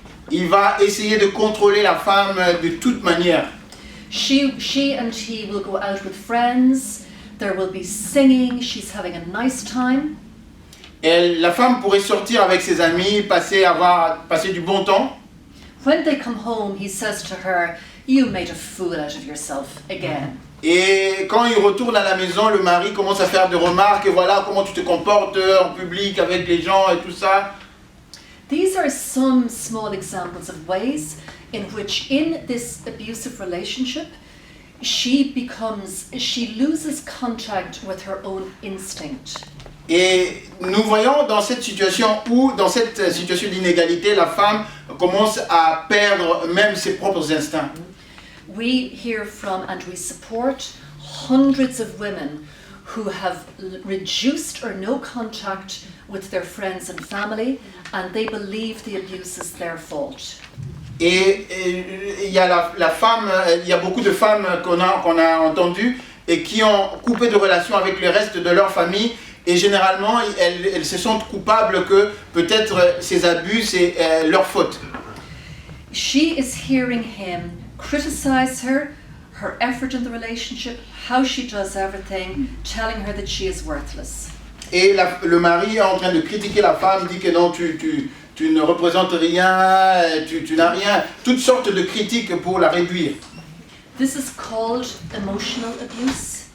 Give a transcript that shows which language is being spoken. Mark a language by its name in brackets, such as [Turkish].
[French] Il va essayer de contrôler la femme de toute manière. [English] She and he will go out with friends. There will be singing. She's having a nice time. [French] La femme pourrait sortir avec ses amis, passer du bon temps. [English] When they come home, he says to her, "You made a fool out of yourself again." [French] Et quand il retourne à la maison, le mari commence à faire des remarques, voilà comment tu te comportes en public avec les gens et tout ça. [English] These are some small examples of ways in which, in this abusive relationship, she loses contact with her own instinct. [French] Et nous voyons dans cette situation d'inégalité, la femme commence à perdre même ses propres instincts. [English] We hear from and we support hundreds of women who have reduced or no contact with their friends and family, and they believe the abuse is their fault. [French] Et il y a il y a beaucoup de femmes qu'on a entendues et qui ont coupé de relation avec le reste de leur famille, et généralement elles se sentent coupables que peut-être ces abus c'est leur faute. [English] She is hearing him criticize her effort in the relationship, how she does everything, telling her that she is worthless. [French] Et le mari est en train de critiquer la femme, dit que non, tu ne représentes rien, tu n'as rien, toutes sortes de critiques pour la réduire. [English] This is called emotional abuse.